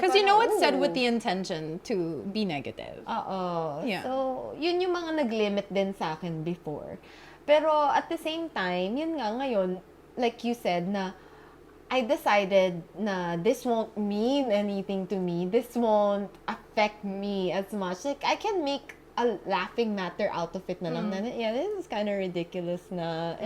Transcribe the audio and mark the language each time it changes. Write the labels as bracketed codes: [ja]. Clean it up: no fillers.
[en] Because you know it's said with the intention to be negative. [tl] Oo. [en] Yeah. [tl] So, yun yung mga nag-limit din sa akin before. Pero [en] at the same time, [tl] yun nga ngayon, [en] like you said, na I decided na this won't mean anything to me. This won't affect me as much. Like, I can make a laughing matter out of it [tl] na lang. [en] Na, yeah, this is kind of ridiculous na.